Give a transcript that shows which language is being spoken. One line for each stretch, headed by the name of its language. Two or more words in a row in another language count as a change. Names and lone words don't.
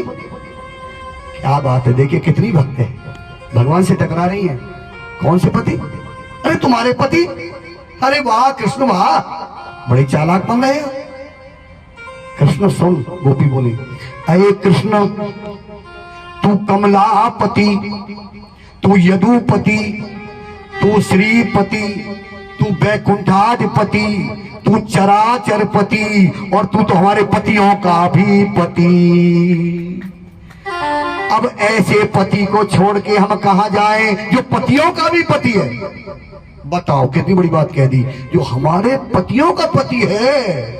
Hindi: क्या बात है, देखिए कितनी भक्त है, भगवान से टकरा रही है। कौन से पति? अरे तुम्हारे पति। अरे वाह कृष्ण वाह, बड़े चालाक बन रहे हो। कृष्ण सुन, गोपी बोली अरे कृष्ण तू कमलापति, तू यदुपति, तू श्रीपति, तू वैकुंठाधिपति, तू चराचरपति, और तू तो हमारे पतियों का भी पति। अब ऐसे पति को छोड़ के हम कहां जाएं जो पतियों का भी पति है? बताओ कितनी बड़ी बात कह दी, जो हमारे पतियों का पति है।